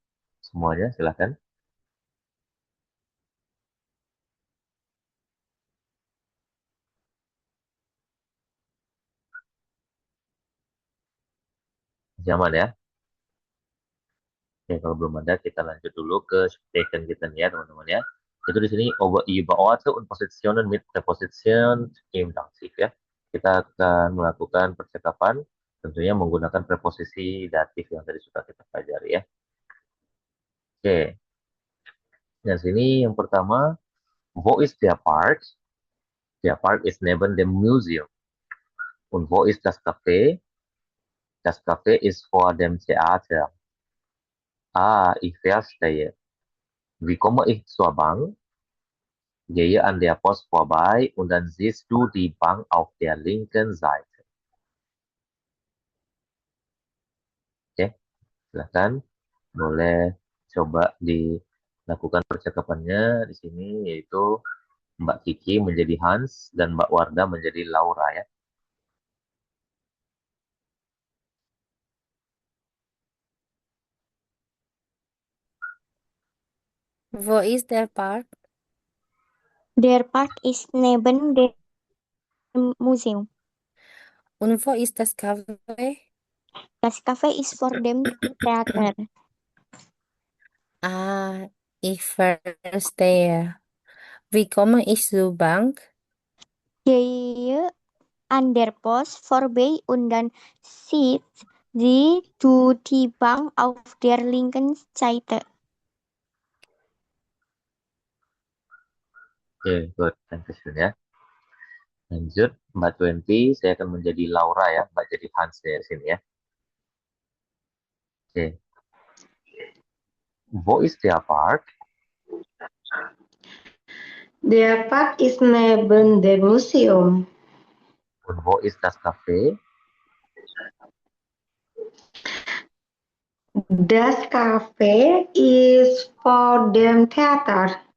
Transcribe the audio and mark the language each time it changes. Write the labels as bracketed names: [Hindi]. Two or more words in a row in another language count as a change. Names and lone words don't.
[Indonesian] Semuanya silahkan. Zaman ya. Oke, kalau belum ada kita lanjut dulu ke station kita nih ya teman-teman ya. Itu di sini [German] over überorte und Positionen mit Präposition im Dativ ya. [Indonesian] Kita akan melakukan percakapan tentunya menggunakan preposisi datif yang tadi sudah kita pelajari ya. Oke, nah sini yang pertama, [German] wo ist der Park? Der Park ist neben dem Museum. Und wo ist das Café? Das Café ist vor dem Theater. Ah, ich verstehe. Wie komme ich zur Bank? Gehe an der Post vorbei und dann siehst du die Bank auf der linken Seite. [Indonesian] Oke, silahkan. Boleh coba dilakukan percakapannya di sini, yaitu Mbak Kiki menjadi Hans dan Mbak Warda menjadi Laura ya. [German] Wo ist der Park? Der Park ist neben dem Museum. Und wo ist das Café? Das Café ist vor dem Theater. Ah, ich verstehe. Wie komme ich zur Bank? Gehe an der Post vorbei und dann siehst du die Bank auf der linken Seite. [English] Oke, good. Thank you ya. [Indonesian] Lanjut, Mbak Twenty, saya akan menjadi Laura ya, Mbak jadi Hans ya di sini ya. Oke, [German] wo ist der Park? Der Park ist neben dem Museum. Und wo ist das Café? Das Café ist vor dem Theater.